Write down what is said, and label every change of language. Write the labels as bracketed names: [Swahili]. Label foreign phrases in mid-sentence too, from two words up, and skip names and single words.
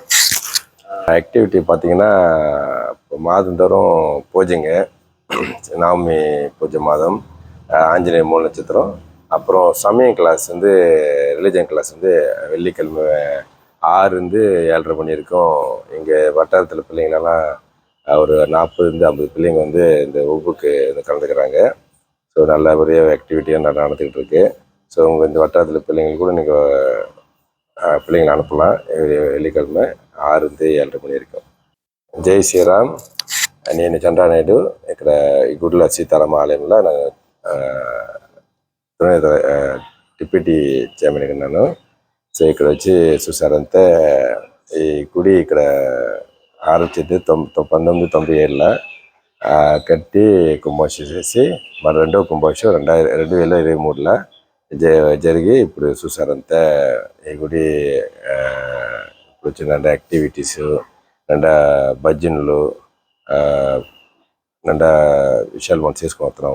[Tamil] ஆக்டிவிட்டி பார்த்திங்கன்னா இப்போ மாதந்தோறும் பூஜைங்க, நவமி பூஜை மாதம், ஆஞ்சநேயர் மூல நட்சத்திரம், அப்புறம் சமயம் கிளாஸ் [English] religion class [Tamil] வெள்ளிக்கிழமை 6 7:30 மணி வரைக்கும் எங்கள் வட்டாரத்தில் பிள்ளைங்களெல்லாம் ஒரு 40-50 பிள்ளைங்க இந்த வகுப்புக்கு கலந்துக்கிறாங்க. ஸோ நல்லபடியாக ஆக்டிவிட்டியாக நடந்துக்கிட்டு இருக்கு. ஸோ உங்கள் இந்த வட்டாரத்தில் பிள்ளைங்களுக்கு கூட நீங்கள் பிள்ளைங்களை அனுப்பலாம். வெள்ளிக்கிழமை 6-7:30 மணி வரைக்கும். [Telugu] జై శ్రీరామ్. నేను చంద్రా నాయుడు. ఇక్కడ గుడిలో సీతారామ ఆలయంలో [English] deputy chairman [Telugu] ఉన్నాను. సో ఇక్కడ వచ్చి చూసారంటే ఈ గుడి ఇక్కడ ఆరంభించింది 1997 కట్టి కుంభాభిషేకం చేసి మరి రెండవ కుంభాభిషేకం 2023 జరిగి ఇప్పుడు చూసారంటే ఈ గుడి ఇప్పుడు వచ్చిన యాక్టివిటీస్, భజనలు, విషయాలు మనం చేసుకుంటున్నాము.